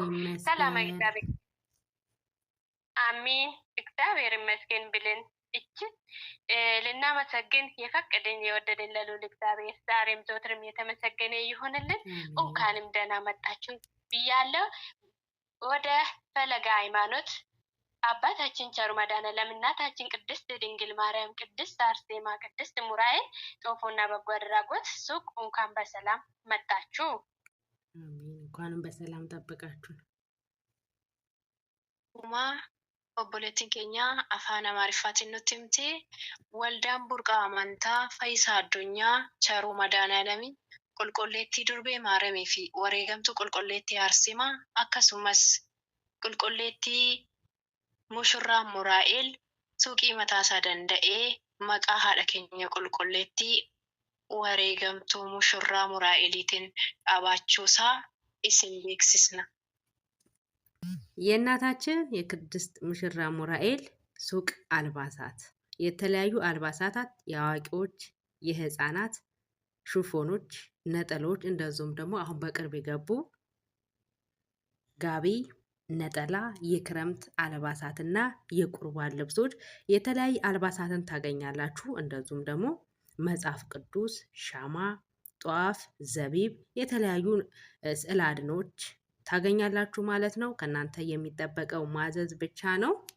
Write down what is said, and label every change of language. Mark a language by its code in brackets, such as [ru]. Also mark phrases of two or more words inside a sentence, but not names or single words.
[am] ሰላም እግዚአብሔር አሜን። እግዚአብሔር ይመስገን ብልን እጅግ ልናመሰግን የፈቀደን የወደደን ለልዑል እግዚአብሔር ዛሬም ዘወትርም የተመሰገነ ይሁንልን። እንኳንም ደህና መጣችሁ ብያለሁ። ወደ ፈለገ ሃይማኖት አባታችን ቸሩ መድኃኔዓለም እናታችን ቅድስት ድንግል ማርያም፣ ቅድስት አርሴማ፣ ቅድስት ሙራኤል ጦፎና በጎ አድራጎት ሱቅ እንኳን በሰላም መጣችሁ። እንኳንም በሰላም ጠበቃችሁ። [om] obboleettiin keenya afaan Amaariffaatiin nutti himte waldaan burqaa amantaa Fayyisaa Addunyaa Cheruu Madaaniyaalami qulqulleettii Durbee Maaramii fi wareegamtuu qulqulleettii Arsimaa akkasumas qulqulleettii Mushurraa Muraa'el suuqii mataasaa danda'ee maqaa haadha keenya qulqulleettii wareegamtuu Mushurraa Muraa'eliitiin dhaabachuusaa isin beeksisna. [am] የእናታችን የቅድስት ሙሽራ ሙራኤል ሱቅ አልባሳት የተለያዩ አልባሳታት የአዋቂዎች፣ የህፃናት ሹፎኖች፣ ነጠሎች እንደዚሁም ደግሞ አሁን በቅርብ የገቡ ጋቢ፣ ነጠላ፣ የክረምት አልባሳትና የቁርባን ልብሶች የተለያዩ አልባሳትን ታገኛላችሁ። እንደዚሁም ደግሞ መጽሐፍ ቅዱስ፣ ሻማ፣ ጧፍ፣ ዘቢብ የተለያዩ ስዕል አድኖች ታገኛላችሁ ማለት ነው። ከእናንተ የሚጠበቀው ማዘዝ ብቻ ነው።